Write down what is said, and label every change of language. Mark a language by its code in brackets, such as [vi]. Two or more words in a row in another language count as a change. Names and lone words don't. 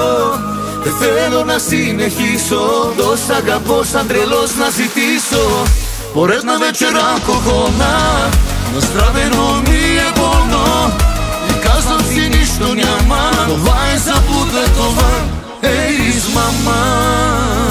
[el] Δεν θέλω να συνεχίσω, τόσα αγαπώ σαν τρελός να ζητήσω. [bg] Поредна вечер алкохолна, настравено ми е болно. И казвам си нищо няма, това е заблуда, това е измама.